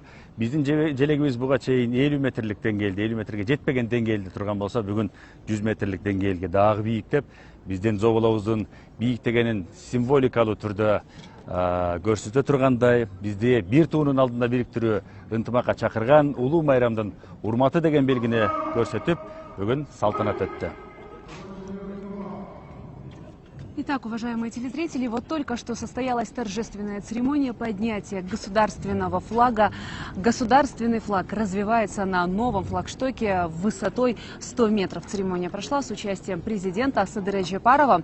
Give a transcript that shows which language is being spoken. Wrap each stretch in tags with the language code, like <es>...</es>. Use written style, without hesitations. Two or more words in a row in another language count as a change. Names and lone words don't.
<ky>Биздин желегибиз буга чейин 50 метрлик деңгээлде, 50 метрге жетпеген деңгээлде турган болсо, бүгүн 100 метрлик деңгээлге дагы бийиктеп, биздин зоболобуздун бийиктегенин символикалуу түрдө көрсөтө тургандай, бизди бир туунун алдында бириктирүү, ынтымакка чакырган улуу майрамдын урматы деген белгини көрсөтүп, бүгүн салтанат өттү.</ky> <ru>Итак, уважаемые телезрители, вот только что состоялась торжественная церемония поднятия государственного флага. Государственный флаг развивается на новом флагштоке высотой 100 метров. Церемония прошла с участием президента Садыра Джапарова.</ru>